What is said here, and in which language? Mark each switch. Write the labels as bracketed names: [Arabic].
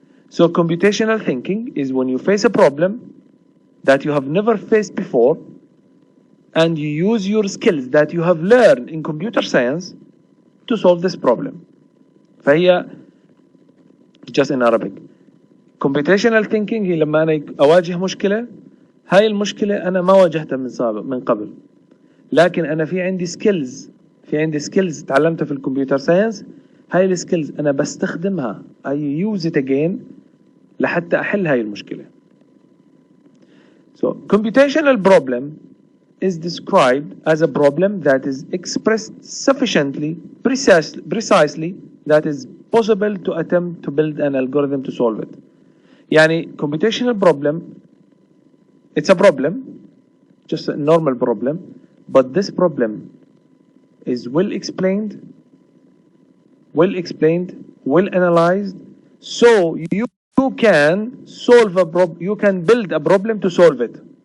[English] So computational thinking is when you face a problem that you have never faced before, and you use your skills that you have learned in computer science to solve this problem. [Arabic] فهي [English] just in Arabic. [Arabic] Computational thinking هي لما أنا أواجه مشكلة، هاي المشكلة أنا ما واجهتها من قبل، لكن أنا في عندي skills تعلمتها في الكمبيوتر ساينس. هاي السكيلز أنا بستخدمها [English] I use it again [Arabic] لحتى أحل هاي المشكلة. [English] So computational problem is described as a problem that is expressed sufficiently precisely that is possible to attempt to build an algorithm to solve it. يعني computational problem, it's a problem, just a normal problem, but this problem is well explained, well analyzed, so you can solve you can build a problem to solve it.